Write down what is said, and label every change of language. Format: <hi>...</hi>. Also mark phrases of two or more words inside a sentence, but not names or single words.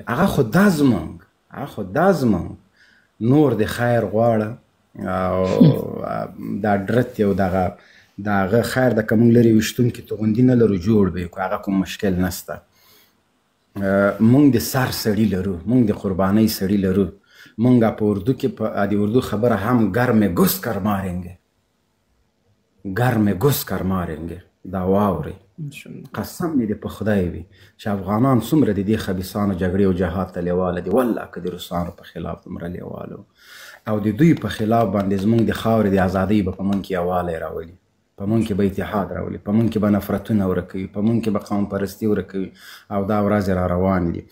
<ps>هغه خو دا زمونږ نور د خیر غواړه او دا ډرت یو دغه خیر ده که موږ لرې ویشتونکي توغندي نه لرو جوړ به یې کړو، هغه کوم مشکل نشته. موږ د سر سړي لرو، موږ د قربانۍ سړي لرو. مونږ په اردو کې د اردو خبره هم</ps> <ur>گرم گس کر مارنګه، گرم گس کر مارنګه.</ur> <ps>دا واوري قسم مې دې په خدای وي چې افغانان څومره د دې خبیثانو جګړې او جهاد ته لیواله دي. والله که د روسانو په خلاف دومره لیواله او د دوی په خلاف باندې زمونږ د خاورې د ازادۍ به په مونږ کې یووالی راولي، په مونږ کې به اتحاد راولي، په مونږ کې به نفرتونه ورکوي، په مونږ کې به قوم پرستي ورکوي او دا ورځې را روان دي.</ps>